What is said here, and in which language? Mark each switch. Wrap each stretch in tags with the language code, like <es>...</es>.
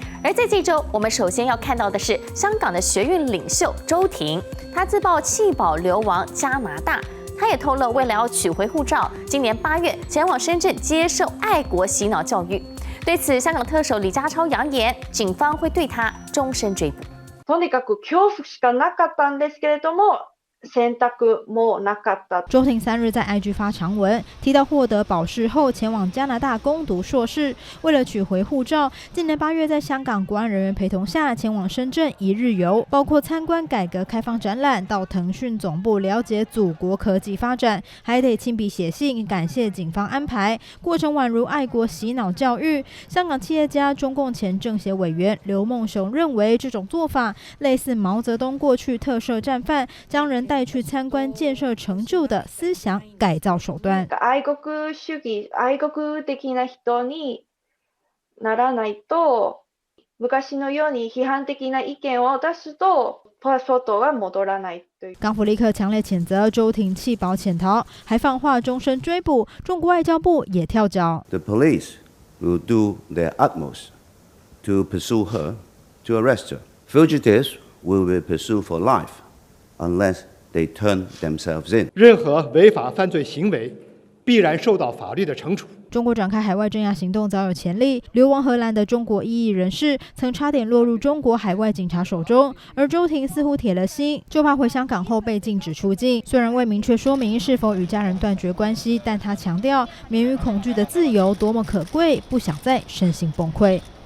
<zh>而在这周，我们首先要看到的是香港的学运领袖周庭，他自曝弃保流亡加拿大。他也透露，为了要取回护照，今年8月前往深圳接受爱国洗脑教育。对此，香港特首李家超扬言，警方会对他终身追捕。</zh> <ja>とにかく恐怖しかなかったんですけれども、選択もなかった。</ja> <zh>周庭3日在 IG 发长文，提到获得保释后前往加拿大攻读硕士，为了取回护照，今年8月在香港国安人员陪同下前往深圳1日游，包括参观改革开放展览，到腾讯总部了解祖国科技发展，还得亲笔写信感谢警方安排，过程宛如爱国洗脑教育。香港企业家、中共前政协委员刘梦熊认为，这种做法类似毛泽东过去特赦战犯，将人带去参观建设成就的思想改造手段。</zh> <ja>愛国主義、愛国的な人にならないと、昔のように批判的な意見を出すと、パスポートが戻らないという。</ja> <zh>港府立刻强烈谴责周庭弃保潜逃，还放话终身追捕。中国外交部也跳脚。</zh> <en>The police will do their utmost to pursue her, to arrest her. Fugitives will be pursued for life, unless they turn themselves in.</en> <zh>任何违法犯罪行为必然受到法律的惩处。中国展开海外镇压行动早有前例，流亡荷兰的中国异议人士曾差点落入中国海外警察手中，而周庭似乎铁了心，就怕回香港后被禁止出境。虽然未明确说明是否与家人断绝关系，但他强调免于恐惧的自由多么可贵，不想再身心崩溃。</zh>